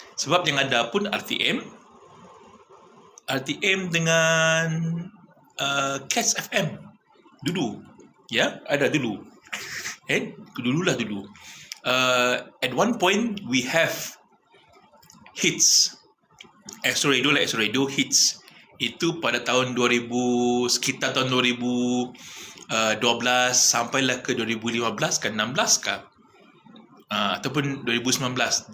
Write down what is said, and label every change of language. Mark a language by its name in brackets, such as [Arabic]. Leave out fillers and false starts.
[Malay] Sebab yang ada pun RTM dengan KES FM dulu. Ya, ada dulu. Dulu. [English] At one point we have hits. Astro Radio hits. [Malay] Itu pada tahun 2000, sekitar tahun 2012 sampailah ke 2015 ke 16 ke, ataupun 2019.